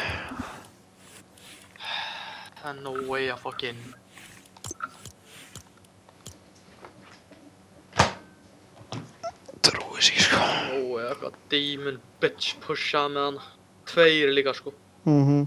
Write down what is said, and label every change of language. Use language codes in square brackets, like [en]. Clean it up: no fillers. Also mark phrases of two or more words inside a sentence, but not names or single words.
[is] Það er [en] no way [is] að fucking... Trúi þess ekki sko. [en] No way [is] að eitthvað [en] demon bitch [is] pushað með hann. 2 líka sko. Mhm.